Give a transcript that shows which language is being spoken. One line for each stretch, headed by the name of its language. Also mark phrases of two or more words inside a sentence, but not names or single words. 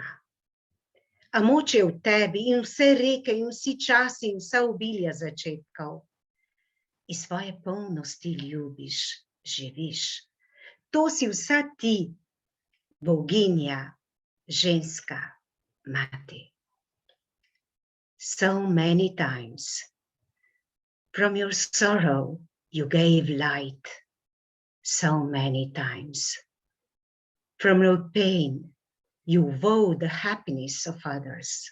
Slovenian: A moč je v tebi in vse reke in vsi časi in vsa obilja začetkov. Iz svoje polnosti ljubiš, živiš. To si vsa ti, boginja, ženska, mati.
English: So many times, from your sorrow you gave light. So many times, from your pain you vowed the happiness of others.